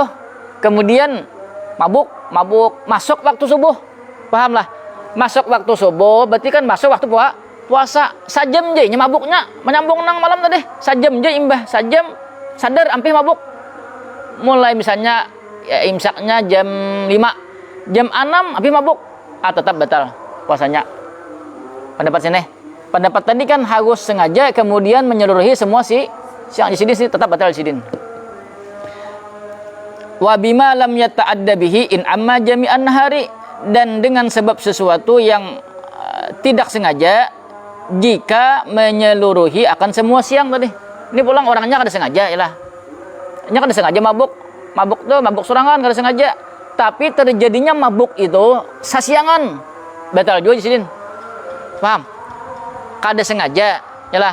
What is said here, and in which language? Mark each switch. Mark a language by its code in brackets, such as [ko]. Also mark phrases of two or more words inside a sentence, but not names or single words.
[id] Kemudian mabuk masuk waktu subuh, paham lah, masuk waktu subuh berarti kan masuk waktu puasa. [bjn] Sajam je nya mabuknya, menyambung nang malam tadi, sajam je imbah, sajam sadar ampih mabuk. [id] Mulai misalnya ya, imsaknya jam 5, jam 6 ampih mabuk, tetap batal puasanya. Pendapat sini, pendapat tadi kan harus sengaja kemudian menyeluruhi semua siang. Di sini tetap batal di sini. [ar] وبما لم يتعد به إن عم جميع النهار, [id] dan dengan sebab sesuatu yang tidak sengaja jika menyeluruhi akan semua siang tadi. [bjn] Ini pulang orangnya kada sengaja yalah. Nya kada sengaja mabuk tuh mabuk sorangan kada sengaja. [id] Tapi terjadinya mabuk itu sasiangan. Batal juga di sini. Paham? [bjn] Kada sengaja yalah.